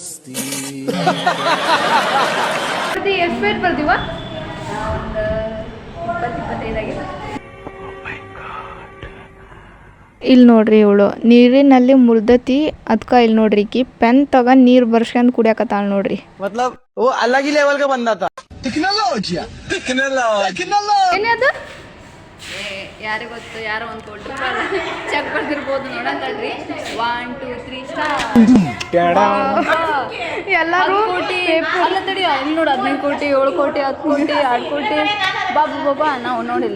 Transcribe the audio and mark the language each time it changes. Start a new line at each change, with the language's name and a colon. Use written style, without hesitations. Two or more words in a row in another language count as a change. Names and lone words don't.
Kannada: ಎಷ್ಟು ಪೇಜ್ ಬರ್ತೀವ? ಒಂದು 20-25 ಆಗಿದೆ. ಇಲ್ಲಿ ನೋಡ್ರಿ, ಇವಳು ನೀರಿನಲ್ಲಿ ಮುಳ್ದತಿ, ಅದಕ್ಕೆ ಇಲ್ಲಿ ನೋಡ್ರಿ ಕಿ ಪೆನ್ ತಗೊಂಡು ನೀರು ಬರ್ಸ್ಕೊಂಡು ಕುಡಿಯಾಕತ್ತಾಳ ನೋಡ್ರಿ.
Hindi: मतलब वो अलग ही लेवल का बंदा था.
Kannada: ಏನದು? ಯಾರಿಗೆ ಗೊತ್ತು, ಯಾರೋ ಒಂದು ಕೊಟ್ಟು ಚೆಕ್ ಬರ್ದಿರ್ಬೋದು ನೋಡಂತಲ್ರಿ. 1 2 3 ಸ್ಟಾರ್. ಎಲ್ಲರೂ ಕೋಟಿ ಅಲ್ಲ ತಡಿ, ಇಲ್ಲಿ ನೋಡು 15 ಕೋಟಿ 7 ಕೋಟಿ 10 ಕೋಟಿ 2 ಕೋಟಿ ಬಾಬಾ ನಾವು ನೋಡಿಲ್ಲ.